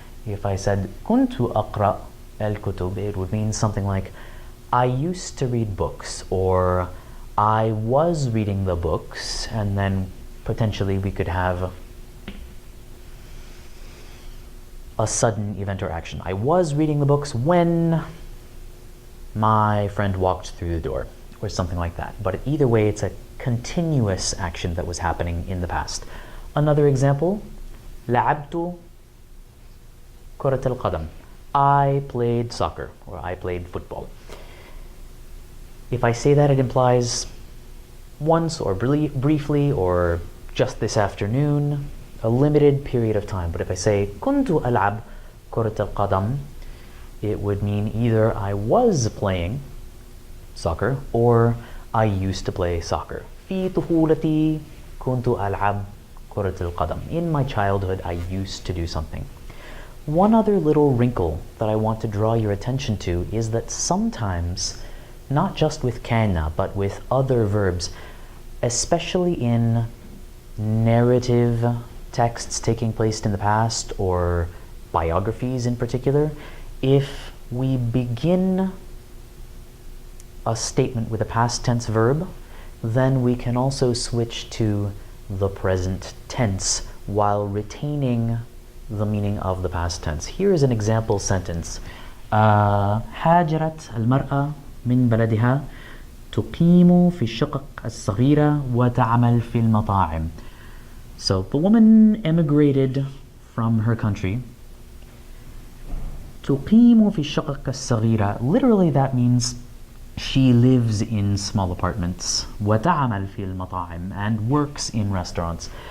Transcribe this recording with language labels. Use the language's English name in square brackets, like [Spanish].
[English] If I said [Arabic] kuntu aqra al-kutub, [English] it would mean something like I used to read books, or I was reading the books, and then potentially we could have a sudden event or action. I was reading the books when my friend walked through the door, or something like that. But either way, it's a continuous action that was happening in the past. Another example, [Arabic] لعبت كرة القدم. [English] I played soccer, or I played football. If I say that, it implies once or briefly or just this afternoon, a limited period of time. But if I say [Arabic] كنت ألعب كرة القدم, [English] it would mean either I was playing soccer or I used to play soccer. [Arabic] في طفولتي كنت ألعب كرة القدم. [English] In my childhood, I used to do something. One other little wrinkle that I want to draw your attention to is that sometimes, not just with kana, but with other verbs, especially in narrative texts taking place in the past or biographies in particular, if we begin a statement with a past tense verb, then we can also switch to the present tense while retaining the meaning of the past tense. Here is an example sentence. [Arabic] هاجرت المرأة من بلدها تقيم في الشقق الصغيرة وتعمل في المطاعم. [English] So the woman emigrated from her country. [Arabic] تقيم في الشقق الصغيرة, [English] literally that means she lives in small apartments. [Arabic] وتعمل في المطاعم, [English] and works in restaurants.